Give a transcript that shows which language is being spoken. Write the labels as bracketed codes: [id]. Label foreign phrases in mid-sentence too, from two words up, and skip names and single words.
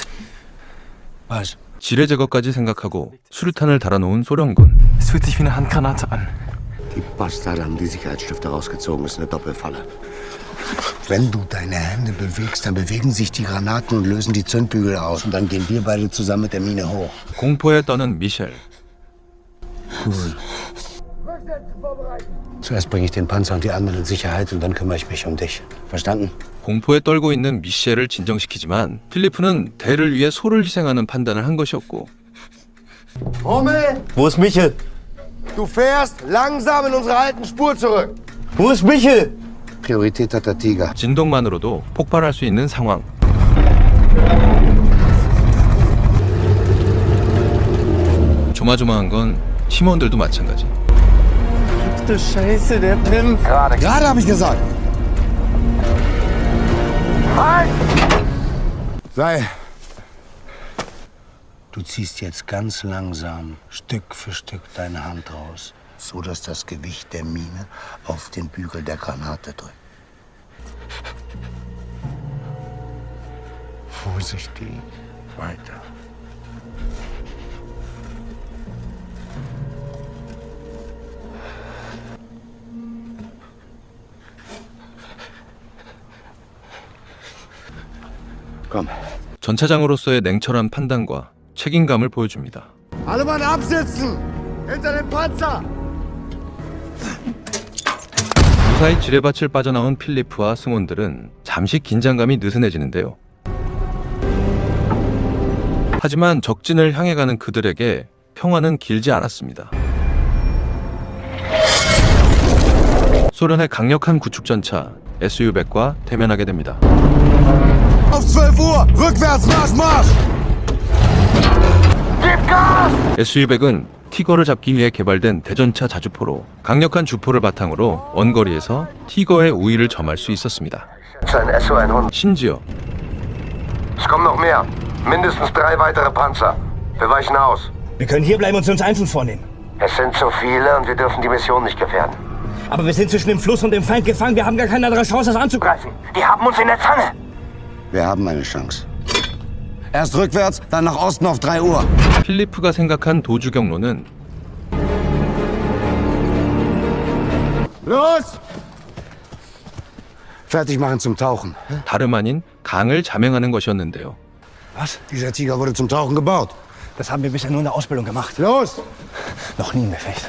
[de] Was? [ko] 지뢰 제거까지 생각하고 수류탄을 달아놓은 소련군. [de] Es fühlt sich wie eine Handgranate an. Die Bastarde haben die Sicherheitsstifte rausgezogen. Das ist eine Doppelfalle. Wenn du deine Hände bewegst, dann bewegen sich die Granaten und lösen die Zündbügel aus. Und dann gehen wir beide zusammen mit der Mine hoch. [ko] 공포에 떠는 미셸. [de] Cool. Zuerst bringe ich den Panzer und die anderen in Sicherheit und dann kümmere ich mich um dich. Verstanden? [ko] 공포에 떨고 있는 미셸을 진정시키지만 필리프는 대를 위해 소를 희생하는 판단을 한 것이었고. [de] Hummel! Wo ist Michel? Du fährst langsam in unsere alten Spur zurück. Wo ist Michel? Priorität hat der Tiger. [ko] 진동만으로도 폭발할 수 있는 상황. 조마조마한 건 팀원들도 마찬가지. [de] Du Scheiße, der Pimp. Gerade hab ich gesagt. Sei. Du ziehst jetzt ganz langsam, Stück für Stück deine Hand raus, so dass das Gewicht der Mine auf den Bügel der Granate drückt. Vorsichtig. Weiter. Komm. [ko] 전차장으로서의 냉철한 판단과 책임감을 보여줍니다. [de] Alle Mann absitzen! Hinter dem Panzer! [ko] 무사히 지뢰밭을 빠져나온 필리프와 승원들은 잠시 긴장감이 느슨해지는데요. 하지만 적진을 향해 가는 그들에게 평화는 길지 않았습니다. 소련의 강력한 구축전차 SU-100과 대면하게 됩니다. [de] Auf 12 Uhr! Rückwärts, Marsch, Marsch! [ko] SU-100은 티거를 잡기 위해 개발된 대전차 자주포로 강력한 주포를 바탕으로 원거리에서 티거의 우위를 점할 수 있었습니다. 심지어 [de] Es kommen noch mehr. Mindestens 3 weitere Panzer. Wir weichen aus. Wir können hier bleiben und uns Einzel vornehmen. Es sind zu viele und wir dürfen die Mission nicht gefährden. Aber wir sind zwischen dem Fluss und dem Feind gefangen. Wir haben gar keine andere Chance, das anzugreifen. Die haben uns in der Zange. Wir haben eine Chance. Erst rückwärts, dann nach Osten auf 3 Uhr. [ko] 필리프가 생각한 도주 경로는 [de] Los! Fertig machen zum Tauchen. [ko] 다름 아닌 강을 자맹하는 것이었는데요. [de] Was? Dieser Tiger wurde zum Tauchen gebaut. Das haben wir bisher nur in der Ausbildung gemacht. Los! Noch nie im Gefecht.